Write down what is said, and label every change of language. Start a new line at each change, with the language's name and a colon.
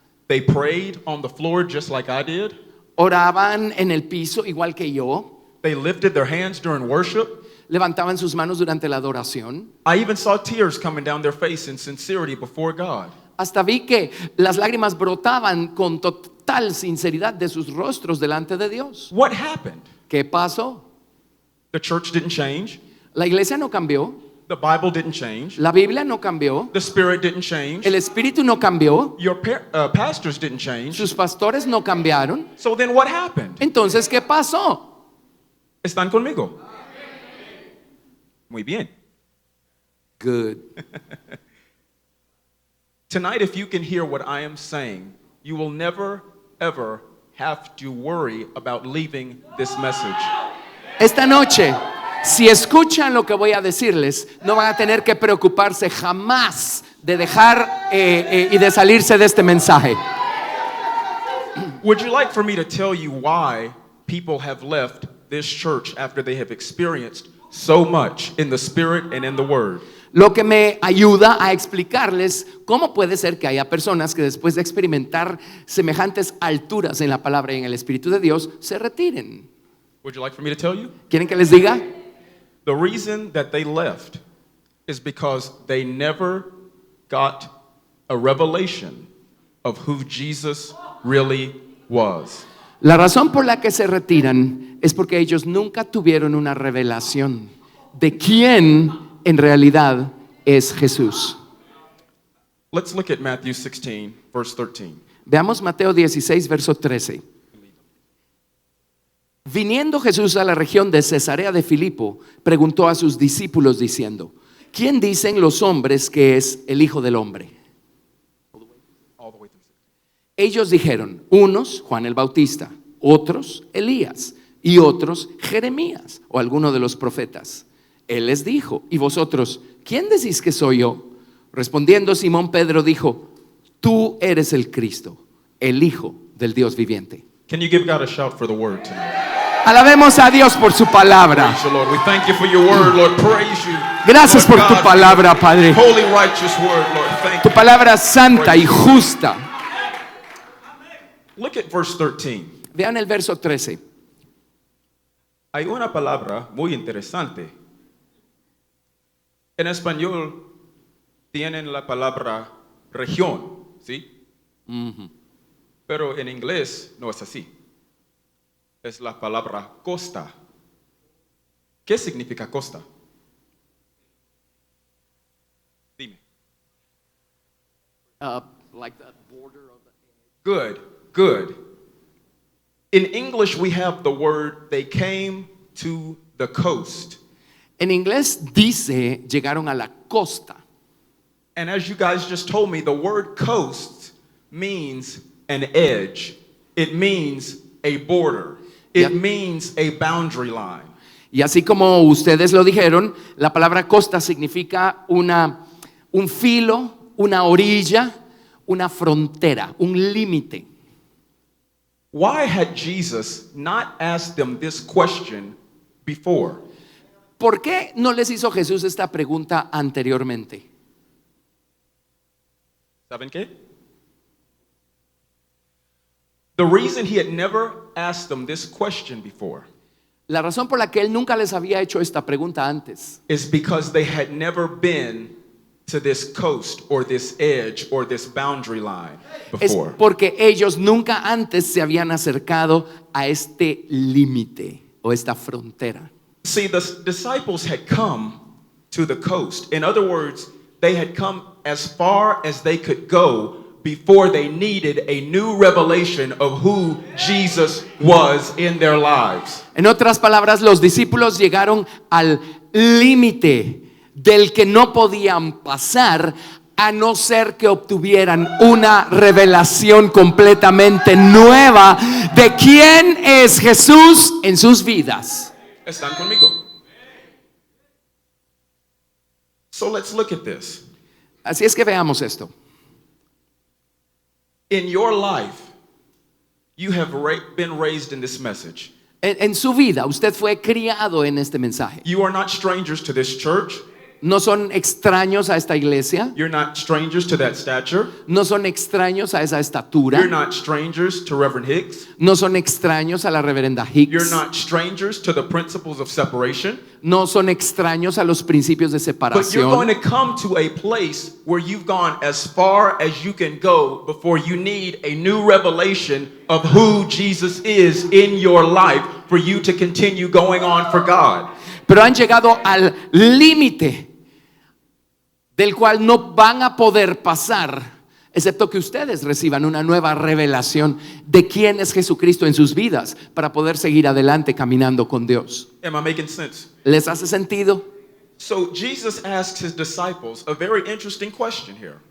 English: they prayed on the floor just like I did,
Spanish: oraban en el piso igual que yo,
English: they lifted their hands during worship.
Spanish: levantaban sus manos durante la adoración.
English: I even saw tears coming down their face in sincerity before God.
Spanish: Hasta vi que las lágrimas brotaban con total sinceridad de sus rostros delante de Dios.
English: What happened?
Spanish: ¿Qué pasó?
English: The church didn't change.
Spanish: La iglesia no cambió,
English: The Bible didn't change.
Spanish: la Biblia no cambió,
English: The Spirit didn't change.
Spanish: el Espíritu no cambió,
English: Your pastors didn't change.
Spanish: sus pastores no cambiaron.
English: So then what happened?
Spanish: Entonces, ¿qué pasó? ¿Están conmigo? Muy bien.
English: Good. Tonight, if you can hear what I am saying, you will never, ever have to worry about leaving this message.
Spanish: Esta noche, si escuchan lo que voy a decirles, no van a tener que preocuparse jamás de dejar y de salirse de este mensaje.
English: Would you like for me to tell you why people have left this church after they have experienced so much in the Spirit and in the Word?
Spanish: Lo que me ayuda a explicarles cómo puede ser que haya personas que después de experimentar semejantes alturas en la palabra y en el Espíritu de Dios, se retiren.
English: Would you like for me to tell you?
Spanish: ¿Quieren que les diga?
English: The reason that they left is because they never got a revelation of who Jesus really was.
Spanish: La razón por la que se retiran es porque ellos nunca tuvieron una revelación de quién en realidad es Jesús.
English: Let's look at Matthew 16, verse 13.
Spanish: Veamos Mateo 16, verso 13. Viniendo Jesús a la región de Cesarea de Filipo, preguntó a sus discípulos diciendo: ¿quién dicen los hombres que es el Hijo del Hombre?
English: All the way through.
Spanish: Ellos dijeron, unos Juan el Bautista, otros Elías y otros Jeremías o alguno de los profetas. Él les dijo, ¿y vosotros quién decís que soy yo? Respondiendo Simón Pedro dijo, tú eres el Cristo, el Hijo del Dios viviente.
English: Can you give God a shout for the word tonight?
Spanish: Alabemos a Dios por su palabra.
English: Praise you, Lord. We thank you for your word, Lord. Praise you.
Spanish: Gracias
English: Lord
Spanish: por tu
English: God,
Spanish: palabra,
English: for your Holy, righteous word, Lord. Thank
Spanish: Tu
English: you.
Spanish: palabra santa y justa.
English: Look at verse 13.
Spanish: Vean el verso 13. Hay una palabra muy interesante. En español tienen la palabra región, ¿sí? Pero en inglés no es así. Es la palabra costa. ¿Qué significa costa? Dime.
English: Like the border of Good, good. In English, we have the word, they came to the coast.
Spanish: En inglés dice, llegaron a la costa.
English: And as you guys just told me, the word coast means an edge. It means a border. It means a boundary line.
Spanish: Y así como ustedes lo dijeron, la palabra costa significa un filo, una orilla, una frontera, un límite.
English: Why had Jesus not asked them this question before?
Spanish: ¿Por qué no les hizo Jesús esta pregunta anteriormente? ¿Saben qué?
English: The reason he had never asked them this question before
Spanish: La razón por la que él nunca les había hecho esta pregunta antes
English: is because they had never been to this coast or this edge or this boundary line
Spanish: es
English: before.
Spanish: porque ellos nunca antes se habían acercado a este límite o esta frontera.
English: See, the disciples had come to the coast. In other words, they had come as far as they could go before they needed a new revelation of who Jesus was in their lives.
Spanish: En otras palabras, los discípulos llegaron al límite del que no podían pasar a no ser que obtuvieran una revelación completamente nueva de quién es Jesús en sus vidas. ¿Están conmigo?
English: So let's look at this.
Spanish: Así es que veamos esto.
English: In your life, you have been raised in this message.
Spanish: En su vida, usted fue criado en este mensaje.
English: You are not strangers to this church.
Spanish: No son extraños a esta iglesia,
English: You're not strangers to that stature.
Spanish: no son extraños a esa estatura,
English: You're not strangers to Reverend Hicks.
Spanish: no son extraños a la reverenda
English: You're
Spanish: Hicks,
English: not strangers to the principles of separation.
Spanish: no son extraños a los principios de
English: But you're going
Spanish: separación.
English: to come to a place where you've gone as far as you can go before you need a new revelation of who Jesus is in your life for you to continue going on for God.
Spanish: Pero han llegado al límite del cual no van a poder pasar, excepto que ustedes reciban una nueva revelación de quién es Jesucristo en sus vidas para poder seguir adelante caminando con Dios.
English: Am I making sense?
Spanish: ¿Les hace sentido?
English: So Jesus asks his disciples a very interesting question here.